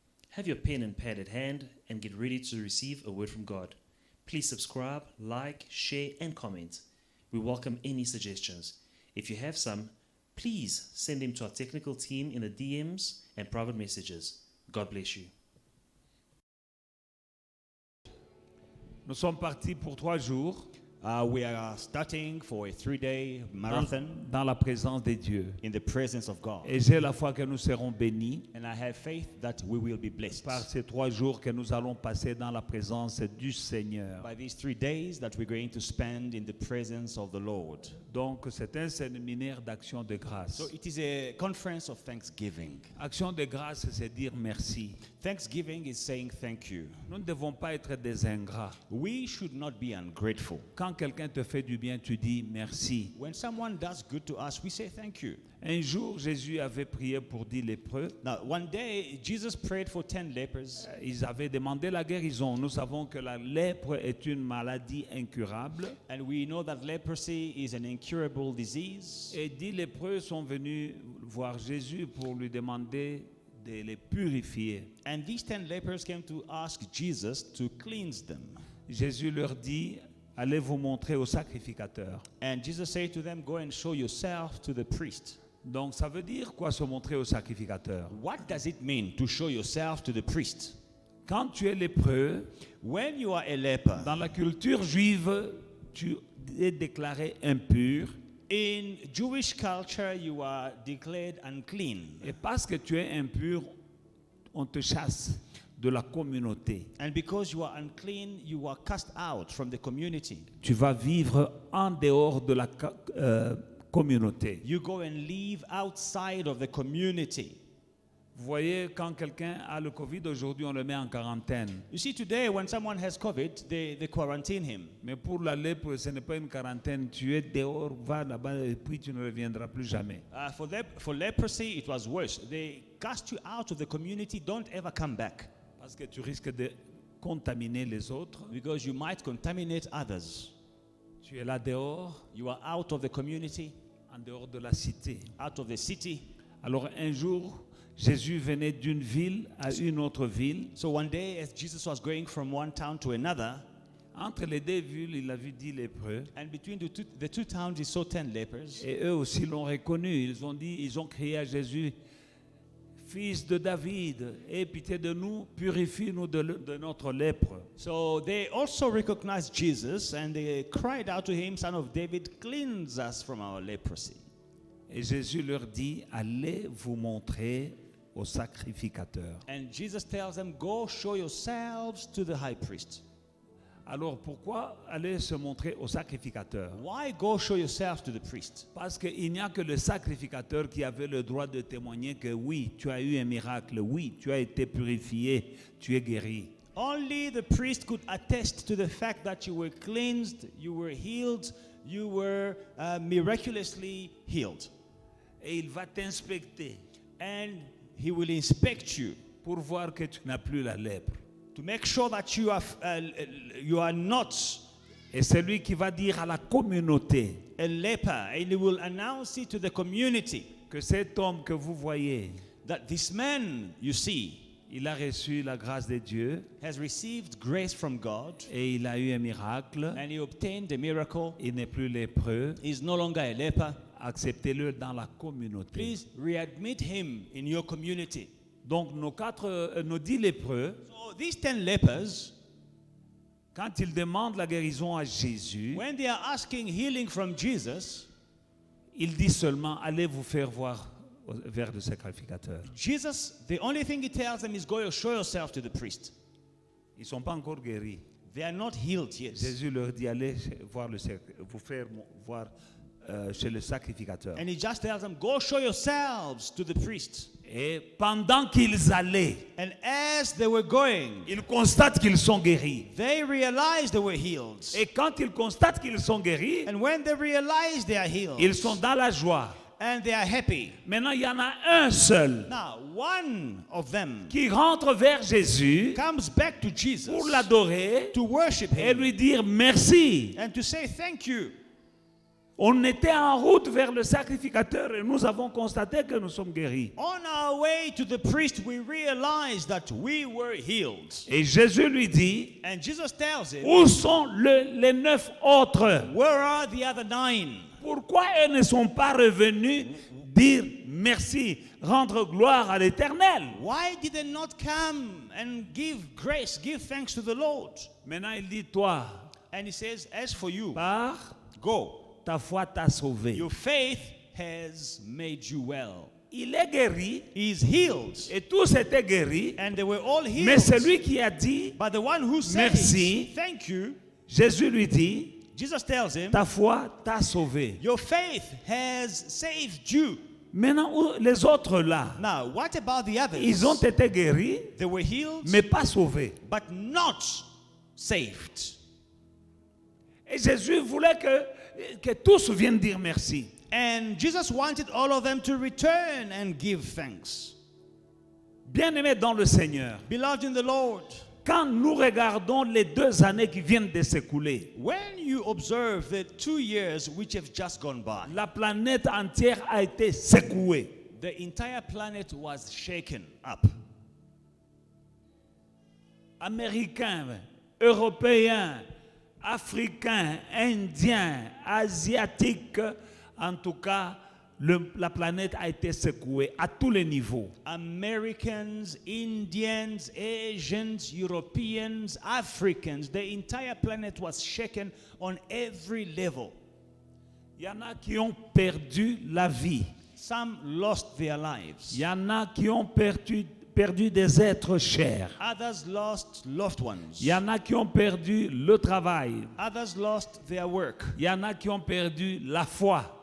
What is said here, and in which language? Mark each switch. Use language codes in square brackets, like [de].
[en] Have your pen and pad at hand and get ready to receive a word from God. Please subscribe, like, share, and comment. We welcome any suggestions. If you have some, please send them to our technical team in the DMs and private messages. God bless you. [fr] Nous sommes partis pour 3 jours [en] We are starting for a 3-day marathon [fr] dans la présence de Dieu. [en] in the presence of God. [fr] Et j'ai la foi que nous serons bénis [en] And I have faith that we will be blessed [fr] par ces 3 jours que nous allons passer dans la présence du Seigneur. [en] by these 3 days that we're going to spend in the presence of the Lord. [fr] Donc c'est un séminaire d'action de grâce. [en] So it is a conference of thanksgiving. [fr] Action de grâce, c'est dire merci. [en] Thanksgiving is saying thank you. [fr] Nous ne devons pas être des ingrats. [en] We should not be ungrateful. [fr] Quand quelqu'un te fait du bien, tu dis merci. [en] When someone does good to us, we say thank you. [fr] Un jour, Jésus avait prié pour 10 lépreux. [en] Now, one day, Jesus prayed for 10 lepers. [fr] Ils avaient demandé la guérison. Nous savons que la lèpre est une maladie incurable. [en] And we know that leprosy is an incurable disease. [fr] Et 10 lépreux sont venus voir Jésus pour lui demander de les purifier. [en] And these 10 lepers came to ask Jesus to cleanse them. [fr] Jésus leur dit, allez vous montrer au sacrificateur. [en] And Jesus said to them, go and show yourself to the priest. [fr] Donc ça veut dire quoi se montrer au sacrificateur? [en] What does it mean to show yourself to the priest? [fr] Quand tu es lépreux, [en] When you are a leper, [fr] dans la culture juive, tu es déclaré impur. [en] in Jewish culture, you are declared unclean. [fr] Et parce que tu es impur, on te chasse de la communauté. [en] And because you are unclean, you are cast out from the community. [fr] Tu vas vivre en dehors de la communauté. [en] You go and live outside of the community. [fr] Vous voyez, quand quelqu'un a le Covid, aujourd'hui, on le met en quarantaine. [en] You see, today, when someone has COVID, they quarantine him. [fr] Mais pour la lèpre, ce n'est pas une quarantaine. Tu es dehors, va là-bas et puis tu ne reviendras plus jamais. [en] For leprosy, it was worse. They cast you out of the community. Don't ever come back. [fr] Parce que tu risques de contaminer les autres. [en] Because you might contaminate others. [fr] Tu es là dehors, [en] You are out of the community, [fr] en dehors de la cité. [en] out of the city. [fr] Alors un jour, Jésus venait d'une ville à une autre ville. [en] So one day, as Jesus was going from one town to another, [fr] Entre les 2 villes, il a vu 10 lépreux. [en] and between the two towns, he saw 10 lepers. [fr] Et eux aussi l'ont reconnu. Ils ont crié à Jésus, Fils de David, aie pitié de nous, purifie-nous de notre lèpre. [en] So they also recognized Jesus, and they cried out to him, Son of David, cleanse us from our leprosy. [fr] Et Jésus leur dit, allez vous montrer au sacrificateur. [en] And Jesus tells them, go show yourselves to the high priest. [fr] Alors pourquoi aller se montrer au sacrificateur? [en] Why go show yourself to the priest? [fr] Parce qu'il n'y a que le sacrificateur qui avait le droit de témoigner que oui, tu as eu un miracle, oui, tu as été purifié, tu es guéri. [en] Only the priest could attest to the fact that you were cleansed, you were healed, you were miraculously healed. [fr] Et il va t'inspecter [en] And he will inspect you [fr] pour voir que tu n'as plus la lèpre. [en] to make sure that you are not [fr] Et c'est lui qui va dire à la communauté [en] a leper, and he will announce it to the community [fr] que cet homme que vous voyez, [en] that this man you see [fr] il a reçu la grâce de Dieu [en] has received grace from God, [fr] et il a eu un miracle. [en] and he obtained a miracle. [fr] Il n'est plus lépreux. [en] He's no longer a leper. [fr] Acceptez-le dans la communauté. [en] Please readmit him in your community. [fr] Donc nos 10 lépreux, [en] So these 10 lepers, [fr] quand ils demandent la guérison à Jésus, [en] when they are asking healing from Jesus, [fr] il dit seulement allez vous faire voir vers le sacrificateur. [en] Jesus, the only thing he tells them is go show yourself to the priest. [fr] Ils ne sont pas encore guéris. [en] They are not healed yet. [fr] Jésus leur dit allez vous faire voir chez le sacrificateur. [en] And he just tells them, go show yourselves to the priest. [fr] Et pendant qu'ils allaient, [en] And as they were going, [fr] ils constatent qu'ils sont guéris. [en] they realized they were healed. [fr] Et quand ils constatent qu'ils sont guéris, [en] And when they realize they are healed, [fr] ils sont dans la joie. [en] and they are happy. [fr] Maintenant, il y en a un seul [en] Now, one of them [fr] qui rentre vers Jésus [en] comes back to Jesus [fr] pour l'adorer [en] to worship [fr] et [en] him [fr] lui dire merci. [en] and to say thank you. [fr] On était en route vers le sacrificateur et nous avons constaté que nous sommes guéris. [en] On our way to the priest, we realized that we were healed. [fr] Et Jésus lui dit, [en] And Jesus tells him, [fr] où sont les 9 autres? [en] where are the other 9? [fr] Pourquoi ils ne sont pas revenus dire merci, rendre gloire à l'Éternel? [en] Why did they not come and give grace, give thanks to the Lord? [fr] Maintenant il dit, toi, [en] And he says, as for you, [fr] pars, [en] go. [fr] ta foi t'a sauvé. [en] Your faith has made you well. [fr] Il est guéri [en] He is healed. [fr] et tous étaient guéris. [en] And they were all healed. [fr] Mais celui qui a dit [en] But the one who said, [fr] merci, [en] thank you, [fr] Jésus lui dit, [en] Jesus tells him, [fr] ta foi t'a sauvé. [en] your faith has saved you. [fr] Maintenant, les autres là, [en] Now, what about the others? [fr] ils ont été guéris, [en] They were healed, [fr] mais pas sauvés. [en] but not saved. [fr] Et Jésus voulait que tous viennent dire merci. [en] And Jesus wanted all of them to return and give thanks. [fr] Bien-aimés dans le Seigneur, [en] Beloved in the Lord, [fr] quand nous regardons les 2 années qui viennent de s'écouler, [en] when you observe the 2 years which have just gone by, [fr] la planète entière a été secouée. [en] the entire planet was shaken up. [fr] Américains, Européens, Africains, Indiens, Asiatiques, en tout cas, la planète a été secouée à tous les niveaux. [en] Americans, Indians, Asians, Europeans, Africans, the entire planet was shaken on every level. [fr] Il y en a qui ont perdu la vie. [en] Some lost their lives. [fr] Il y en a qui ont perdu des êtres chers. [en] Others lost loved ones. [fr] Il y en a qui ont perdu le travail. [en] Others lost their work. [fr] Il y en a qui ont perdu la foi.